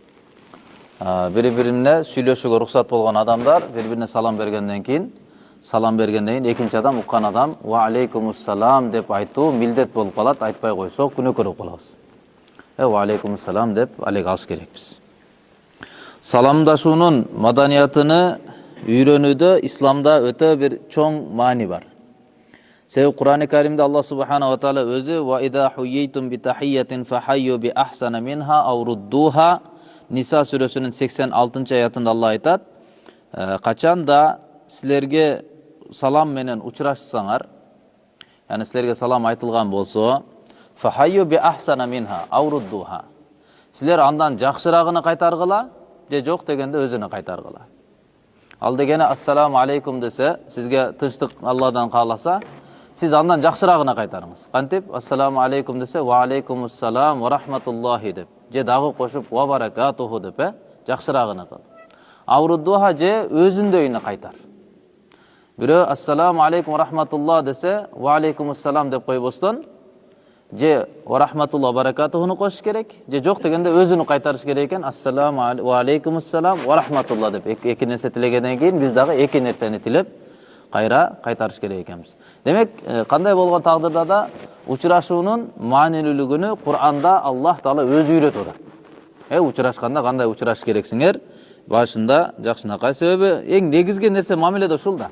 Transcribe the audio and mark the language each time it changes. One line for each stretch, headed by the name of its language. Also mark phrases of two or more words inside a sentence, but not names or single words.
Kyrgyz: Бири-бирине сүйлөшүүгө уруксат болгон адамдар бири-бирине салам бергенден кийин экинчи адам уккан адам
Arabic: وعليكم السلام
Kyrgyz: деп айтуу милдет болуп калат, айтпай койсок күнөөкөр болуп калабыз.
Arabic: وعليكم السلام
Kyrgyz: деп алек алыш керекпиз. Саламдашуунун маданиятыны үйрөнүүдө исламда өтө бир чоң маани бар. Себеби Кур'ан-ы Каримде
Arabic: الله سبحانه وتعالى
Kyrgyz: өзү
Arabic: وإذا حييتم بتحية فحيوا بأحسن منها أو ردوها
Kyrgyz: Ниса сүрөсүнүн 86-аятында Алла айтат: качанда силерге салам менен учурашсаңар, яны силерге салам айтылган болсо,
Arabic: فحيوا بأحسن منها أو ردوها.
Kyrgyz: Силер андан жакшырагын кайтаргыла, же жок дегенде өзүнө кайтаргыла. Ал дегени
Arabic: السلام عليكم
Kyrgyz: десе, сизге тынчтык Алладан кааласа, сиз андан жакшырагына кайтарыңыз. Кантип
Arabic: السلام عليكم
Kyrgyz: десе,
Arabic: وعليكم السلام ورحمة الله
Kyrgyz: деп, же дагы кошуп
Arabic: وبركاته
Kyrgyz: деп, жакшырагына кыл. Авруддуха же өзүндөйүнө кайтар. Бирөө
Arabic: السلام عليكم ورحمة الله
Kyrgyz: десе,
Arabic: وعليكم السلام
Kyrgyz: деп койбостон, же
Arabic: ورحمة الله
Kyrgyz: баракатухуну кошуш керек, же жок дегенде өзүнү кайтарыш керек экен.
Arabic: السلام وعليكم السلام ورحمة الله
Kyrgyz: деп эки нерсе тилегенден кийин биз дагы эки нерсени тилеп кайра кайтарыш керек экенбиз. Демек, кандай болгон тагдырда да учурашуунун маанилүүлүгүнү Кур'анда
Arabic: الله تعالى
Kyrgyz: өзү үйрөтүп атат. Учурашканда кандай учурашыш керексиңер? Башында жакшынакай, себеби эң негизги нерсе мамиледе ушул да.